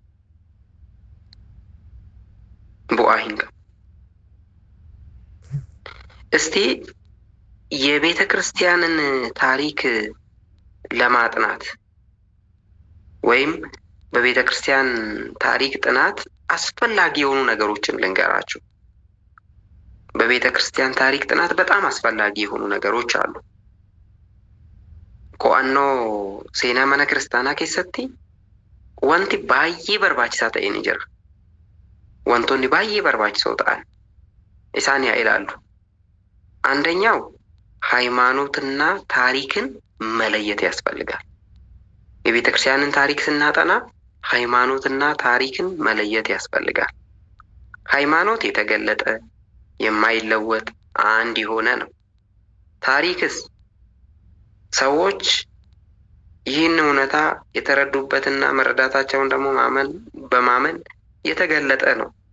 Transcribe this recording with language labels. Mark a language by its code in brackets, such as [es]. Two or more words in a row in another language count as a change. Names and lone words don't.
[am] እስቲ የቤተ ክርስቲያንን ታሪክ ለማጥናት ወይም በቤተ ክርስቲያን ታሪክ ጥናት አስፈላጊ የሆኑ ነገሮችን ልንገራችሁ። በቤተ ክርስቲያን ታሪክ ጥናት በጣም አስፈላጊ የሆኑ ነገሮች አሉ። [om] qo'annoo seenaa mana kiristaanaa keessatti wanti baay'ee barbaachisaa ta'e ni jira. Wantoonni baay'ee barbaachisoo ta'an isaan yaa ilaallu። [am] አንደኛው ሃይማኖትና ታሪክን መለየት ያስፈልጋል። የቤተ ክርስቲያንን ታሪክ ስናጠና ሃይማኖትና ታሪክን መለየት ያስፈልጋል። ሃይማኖት የተገለጠ የማይለወጥ አንድ የሆነ ነው። ታሪክስ ሰዎች ይህን እውነታ የተረዱበትና መረዳታቸውን ደግሞ በማመን የተገለጠ ነው።